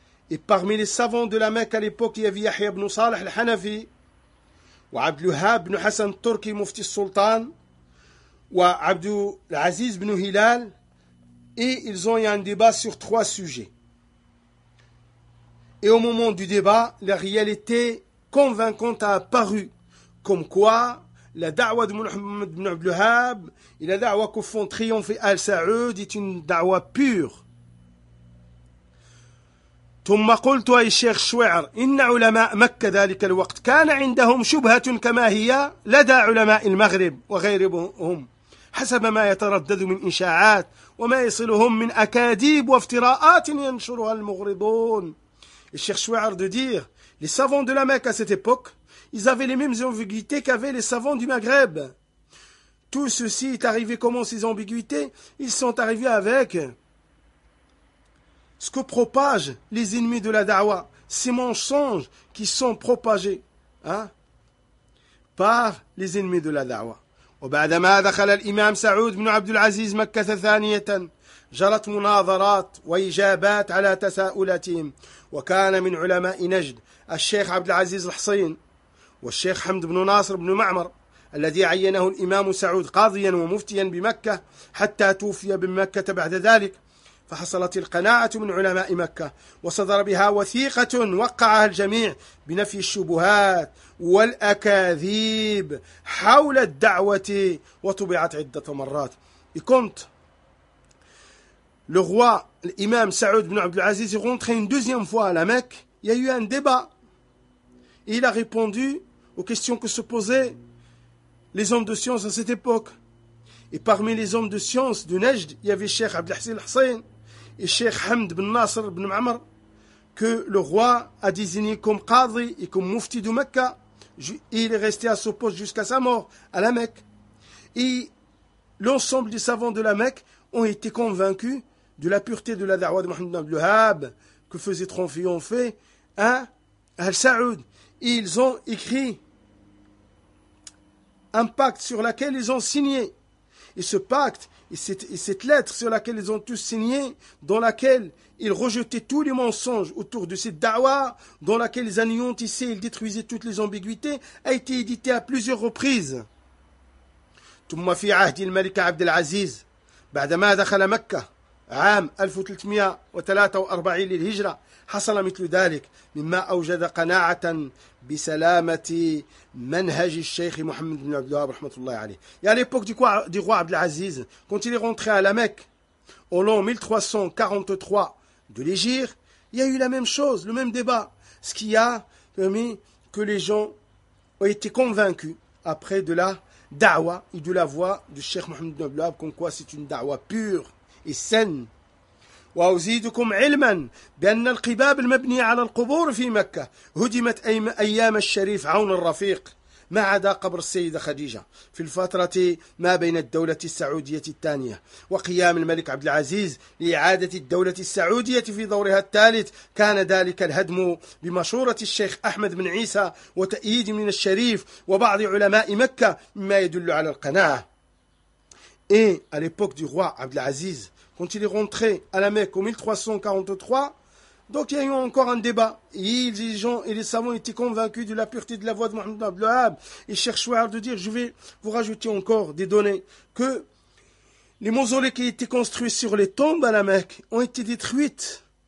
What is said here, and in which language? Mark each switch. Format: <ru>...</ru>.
<fr>Et parmi les savants de la Mecque à l'époque, il y avait Yahya ibn Salih al-Hanafi ou Abdelhab ibn Hassan Turki Mufti Sultan ou Abdelaziz ibn Hilal, et ils ont eu un débat sur trois sujets. Et au moment du débat, la réalité convaincante a apparu, comme quoi la da'wa de Mohammed ibn Abdelhab et la da'wa qu'au fond triomphe Al-Sa'ud est une da'wa pure.</fr> <ar>ثم قلت اي شيخ شوعر ان علماء مكه ذلك الوقت كان عندهم شبهه كما هي لدى علماء المغرب وغيرهم حسب ما يتردد من اشاعات وما يصلهم من اكاذيب وافتراءات ينشرها المغرضون.</ar> <fr>الشيخ شوعر de dire les savants de la Mecque à cette époque, ils avaient les mêmes ambiguïtés qu'avaient les savants du Maghreb. Tout ceci est arrivé comment ces ambiguïtés? Ils sont arrivés avec ce que propagent les ennemis de la da'wa, ces mensonges qui sont propagés par les ennemis de la da'wa.</fr> <ar>وبعدما دخل الإمام سعود بن عبد العزيز مكة ثانية جرت مناظرات وإجابات على تساؤلاتهم وكان من علماء نجد الشيخ عبد العزيز الحصين والشيخ حمد بن ناصر بن معمر الذي عينه الإمام سعود قاضيا ومفتيا بمكة حتى توفي بمكة بعد ذلك. فحصلت القناعة من علماء مكة وصدر بها وثيقة وقعها الجميع بنفي الشبهات والأكاذيب حول الدعوة وطبعت عدة مرات.</ar> <fr>كنت le roi l'imam Saoud ibn Abdul Aziz est rentré une deuxième fois à la Mecque. Il y a eu un débat et il a répondu aux questions que se posaient les hommes de science à cette époque. Et parmi les hommes de science de Najd, il y avait Cheikh Abdul Hassan al-Hussein et Cheikh Hamd bin Nasser bin Amr, que le roi a désigné comme qadri et comme mufti de Mecca. Il est resté à ce poste jusqu'à sa mort à la Mecque. Et l'ensemble des savants de la Mecque ont été convaincus de la pureté de la da'wa de Mohammed ibn Abdelwahhab que faisait triompher Al-Sa'ud. Et ils ont écrit un pacte sur lequel ils ont signé. Et ce pacte, et cette lettre sur laquelle ils ont tous signé, dans laquelle ils rejetaient tous les mensonges autour de cette da'wa, dans laquelle ils anéantissaient, ils détruisaient toutes les ambiguïtés, a été édité à plusieurs reprises.</fr> <ar>ثم في عهد الملك عبد العزيز بعدما دخل مكة عام 1343 للهجرة حصل مثل ذلك مما أوجد قناعة بسلامة منهج الشيخ محمد بن عبد الوهاب رحمة الله عليه.</ar> <fr>Et à l'époque du roi Abd al-Aziz, quand il est rentré à la Mecque au l'an 1343 de l'Hégire, il y a eu la même chose, le même débat, ce qui a permis que les gens ont été convaincus après de la da'wa et de la voix du Cheikh Mohammed ibn Abdelwahab, comme quoi c'est une da'wa pure et saine.</fr> <ar>وأزيدكم علما بأن القباب المبني على القبور في مكة هدمت أيام الشريف عون الرفيق ما عدا قبر السيدة خديجة في الفترة ما بين الدولة السعودية الثانية وقيام الملك عبد العزيز لإعادة الدولة السعودية في دورها الثالث. كان ذلك الهدم بمشورة الشيخ أحمد بن عيسى وتأييد من الشريف وبعض علماء مكة مما يدل على القناعة.</ar> <fr>Et à l'époque du roi Abd al-Aziz, quand il est rentré à la Mecque en 1343, donc il y a eu encore un débat. Et les gens et les savants étaient convaincus de la pureté de la voix de Mohammed ibn Abdelwahhab. Et cherchent de dire, je vais vous rajouter encore des données, que les mausolées qui étaient construits sur les tombes à la Mecque ont été détruites.</fr>